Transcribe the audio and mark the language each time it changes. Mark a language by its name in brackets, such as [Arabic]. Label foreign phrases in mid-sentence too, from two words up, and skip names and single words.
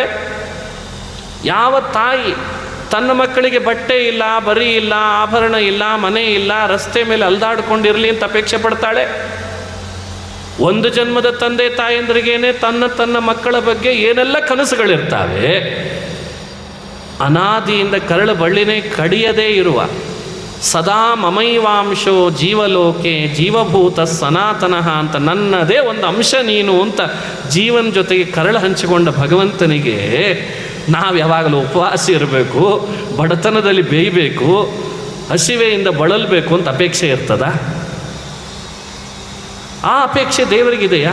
[Kannada] ಯಾವ ತಾಯಿ ತನ್ನ ಮಕ್ಕಳಿಗೆ ಬಟ್ಟೆ ಇಲ್ಲ, ಬರಿ ಇಲ್ಲ, ಆಭರಣ ಇಲ್ಲ, ಮನೆ ಇಲ್ಲ, ರಸ್ತೆ ಮೇಲೆ ಅಲ್ದಾಡ್ಕೊಂಡಿರಲಿ ಅಂತ ಅಪೇಕ್ಷೆ ಪಡ್ತಾಳೆ? ಒಂದು ಜನ್ಮದ ತಂದೆ ತಾಯಂದ್ರಿಗೇನೆ ತನ್ನ ಮಕ್ಕಳ ಬಗ್ಗೆ ಏನೆಲ್ಲ ಕನಸುಗಳಿರ್ತಾವೆ. ಅನಾದಿಯಿಂದ ಕರಳು ಬಳ್ಳಿನೇ ಕಡಿಯದೇ ಇರುವ ಸದಾ [Sanskrit] ಮಮೈವಾಂಶೋ ಜೀವಲೋಕೆ ಜೀವಭೂತ ಸನಾತನಃ [Kannada] ಅಂತ ನನ್ನದೇ ಒಂದು ಅಂಶ ನೀನು ಅಂತ ಜೀವನ ಜೊತೆಗೆ ಕರಳು ಹಂಚಿಕೊಂಡ ಭಗವಂತನಿಗೆ ನಾವು ಯಾವಾಗಲೂ ಉಪವಾಸ ಇರಬೇಕು, ಬಡತನದಲ್ಲಿ ಬೇಯಬೇಕು, ಹಸಿವೆಯಿಂದ ಬಳಲಬೇಕು ಅಂತ ಅಪೇಕ್ಷೆ ಇರ್ತದ? ಆ ಅಪೇಕ್ಷೆ ದೇವರಿಗಿದೆಯಾ?